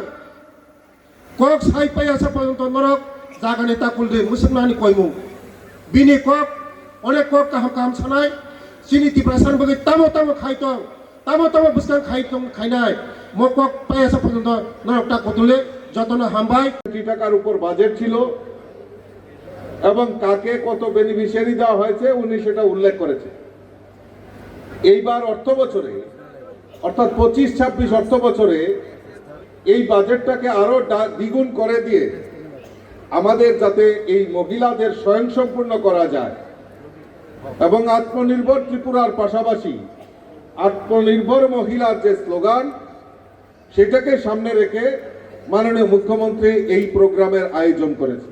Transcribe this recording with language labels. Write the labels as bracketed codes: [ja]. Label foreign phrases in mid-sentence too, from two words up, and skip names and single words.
[trp] Kok sai paya sa payunton norok jagane takulde musimnani koimu bini kok onek kok kaham sanai sini tiprasan bagi tamo buskan khainai mo kok paya sa payunton norok takutule যতনা হামবাই [bn] কোটি টাকার উপর বাজেট ছিল এবং কাকে কত বেনিফিশিয়ারি দেওয়া হয়েছে উনি সেটা উল্লেখ করেছে। এইবার অর্থ বছরে অর্থাৎ 25-26 অর্থ বছরে এই বাজেটটাকে আরো দ্বিগুণ করে দিয়ে আমাদের যাতে এই মহিলাদের স্বয়ংসম্পূর্ণ করা যায় এবং আত্মনির্ভর ত্রিপুরার পাশাপাশি আত্মনির্ভর মহিলার যে স্লোগান সেটাকে সামনে রেখে মাননীয় মুখ্যমন্ত্রী এই প্রোগ্রামের আয়োজন করেছে।